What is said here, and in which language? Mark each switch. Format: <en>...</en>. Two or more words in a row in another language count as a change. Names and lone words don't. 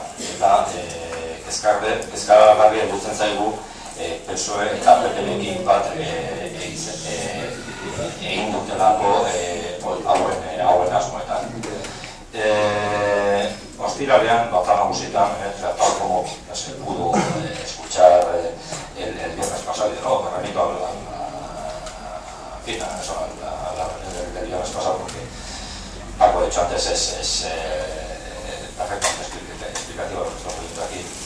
<eu>Eta kezkagarria dutzen zaigu PSOE eta PP-ekin bat egin dutelako hauen asmoetan. Ostiralean, Batzar Nagusietan,</eu> <es>tal como se pudo escuchar el viernes pasado, no, me remito a la reunión del viernes pasado, porque algo hecho antes es perfectamente explicativo lo que estamos viendo aquí.</es>